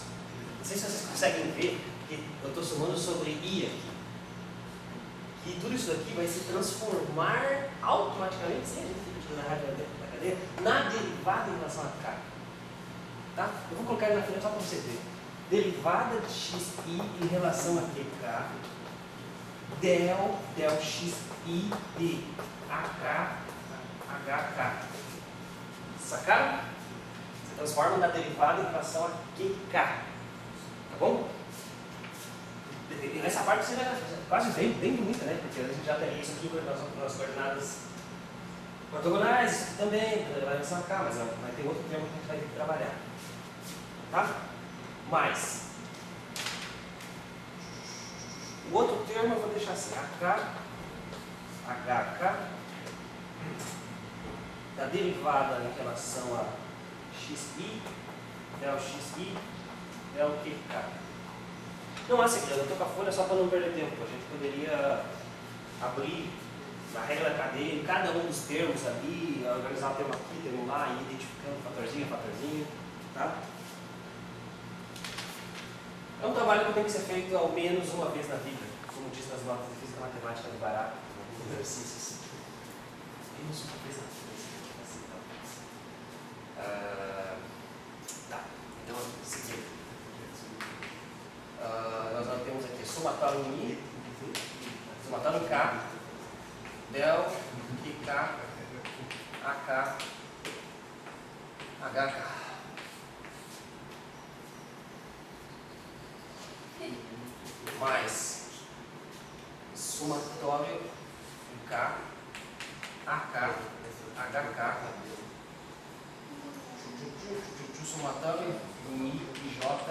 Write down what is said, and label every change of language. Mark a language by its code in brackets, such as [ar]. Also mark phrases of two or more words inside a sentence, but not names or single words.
[pt] Não sei se vocês conseguem ver que eu estou somando sobre I aqui. E tudo isso aqui vai se transformar automaticamente, sem a gente ter que tirar da cadeia, na derivada em relação a K. Tá? Eu vou colocar ele na frente só para você ver. Derivada de xi em relação a qk, del xi de ak, hk. Sacaram? Você transforma na derivada em relação a qk. Tá bom? E nessa parte você vai quase bem bonita, né? Porque a gente já teria isso aqui nas coordenadas ortogonais, isso aqui também, em relação a K, mas vai ter outro termo que a gente vai ter que trabalhar. Tá? Mas o outro termo eu vou deixar assim, AK, HK, da derivada em relação a xi, del xi, del qk. Não há segredo, eu estou com a folha só para não perder tempo. A gente poderia abrir na regra da cadeia, cada um dos termos ali, organizar o termo aqui, termo lá, e identificando fatorzinho a fatorzinho. Tá? É um trabalho que tem que ser feito ao menos uma vez na vida, como diz nas notas de física matemática de barato, nos exercícios. Menos uma vez na vida. Tá, então, seguindo. Nós temos aqui somatório em I, somatório em K, del, qk, ak, hk. Mais somatório em K, ak, hk, somatório em I e J.